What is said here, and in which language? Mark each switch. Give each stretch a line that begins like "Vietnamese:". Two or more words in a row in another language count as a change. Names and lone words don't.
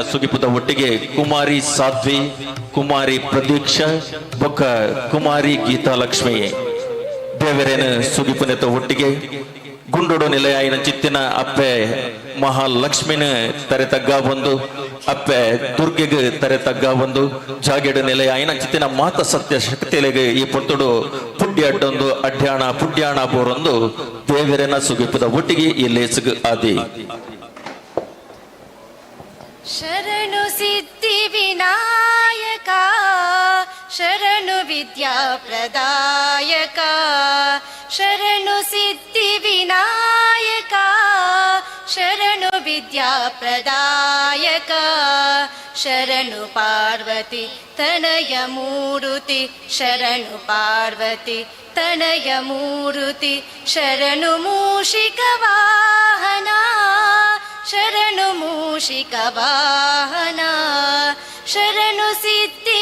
Tulu: ಸುಗಿಪುದ ಒಟ್ಟಿಗೆ ಕುಮಾರಿ ಸಾಧ್ವಿ ಕುಮಾರಿ ಪ್ರದೀಕ್ಷಾ ಬೊಕ್ಕ ಕುಮಾರಿ ಗೀತಾಲಕ್ಷ್ಮಿ ದೇವರೇನ ಸುಗಿಪುನೆತ್ತ ಒಟ್ಟಿಗೆ ಗುಂಡೋಡು ನಿಲಯಾಯಿನ ಚಿತ್ತಿನ ಅಪ್ಪೆ ಮಹಾಲಕ್ಷ್ಮಿನ ತರೆ ತಗ್ಗ ಬಂದು ಅಪ್ಪೆ ದುರ್ಗೆಗೆ ತರೆ ತಗ್ಗ ಬಂದು ಜಾಗೆಡು ನಿಲಯಾಯಿನ ಚಿತ್ತಿನ ಮಾತ ಸತ್ಯ ಶಕ್ತಿಲೆಗೆ ಈ ಪುತ್ತುಡು ಪುಡ್ಯ ಅಡ್ಡೊಂದು ಅಡ್ಯಾಣ ಪುಡ್ಯಾಣ ಬೋರೊಂದು ದೇವರೇನ ಸುಗಿಪುದ ಒಟ್ಟಿಗೆ ಈ ಲೇಸಿಗೆ ಆದಿ
Kannada: ಶರಣು ಸಿದ್ಧಿ ವಿನಾಯಕ ಶರಣು ವಿದ್ಯಾ ಪ್ರದಾಯಕ ಶರಣು ಸಿದ್ಧಿ ವಿನಾಯಕ ಶರಣು ವಿದ್ಯಾ ಪ್ರದಾಯಕ ಶರಣು ಪಾರ್ವತಿ ತನಯ ಮೂರುತಿ ಶರಣು ಪಾರ್ವತಿ ತನಯ ಮೂರುತಿ ಶರಣು ಮೂಷಿಕ ವಾಹನ ಶರಣು ಮೂಷಿಕ ವಾಹನ ಶರಣು ಸಿದ್ಧಿ